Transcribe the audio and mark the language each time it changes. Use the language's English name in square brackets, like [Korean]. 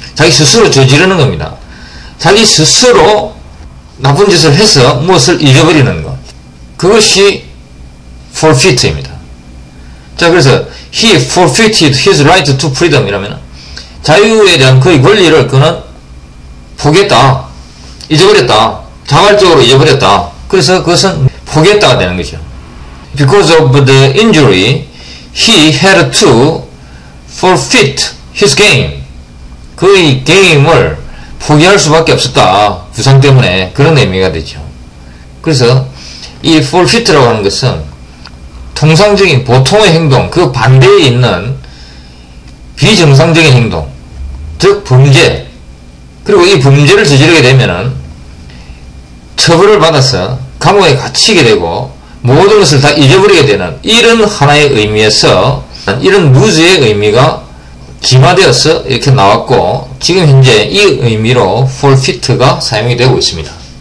[Korean] 자기 스스로 저지르는 겁니다. 자기 스스로 나쁜 짓을 해서 무엇을 잊어버리는 것, 그것이 forfeit입니다. 자, 그래서 [English] he forfeited his right to freedom [Korean] 이라면 자유에 대한 그의 권리를 그는 포기했다, 잊어버렸다, 자발적으로 잊어버렸다. 그래서 그것은 포기했다가 되는 거죠. [English] Because of the injury, he had to forfeit his game. [Korean] 그의 게임을 포기할 수밖에 없었다. 부상 때문에. 그런 의미가 되죠. 그래서 이 forfeit라고 하는 것은 통상적인 보통의 행동, 그 반대에 있는 비정상적인 행동, 즉 범죄, 그리고 이 범죄를 저지르게 되면은 처벌을 받아서 감옥에 갇히게 되고 모든 것을 다 잊어버리게 되는 이런 하나의 의미에서 이런 lose의 의미가 진화되어서 이렇게 나왔고, 지금 현재 이 의미로 forfeit가 사용이 되고 있습니다.